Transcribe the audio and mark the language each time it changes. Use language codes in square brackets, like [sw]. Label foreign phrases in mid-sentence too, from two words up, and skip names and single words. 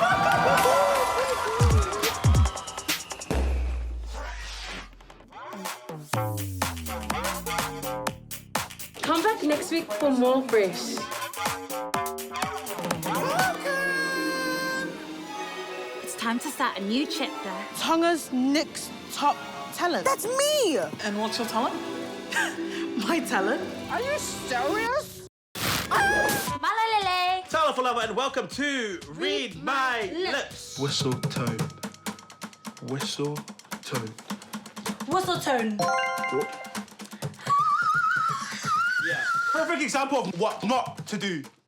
[en] Come back next week for more Fresh. It's time to start a new chapter. Tonga's next top talent. That's me! And what's your talent? My talent? Are you serious? Malalele! Tala Falava, and welcome to Read My Lips. Whistle tone. Whistle tone. Whistle tone. Yeah. Perfect example of what not to do.